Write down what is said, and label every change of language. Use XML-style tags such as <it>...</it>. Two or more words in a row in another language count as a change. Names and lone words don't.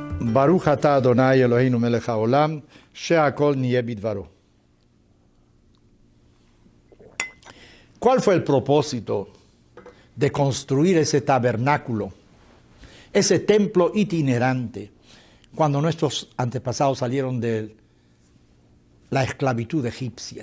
<he>ברוך אתה אדוני אלוהינו מלך העולם, שהכל נהיה בדברו.</he> <es>¿Cuál fue el propósito de construir ese tabernáculo, ese templo itinerante, cuando nuestros antepasados salieron de la esclavitud egipcia?</es>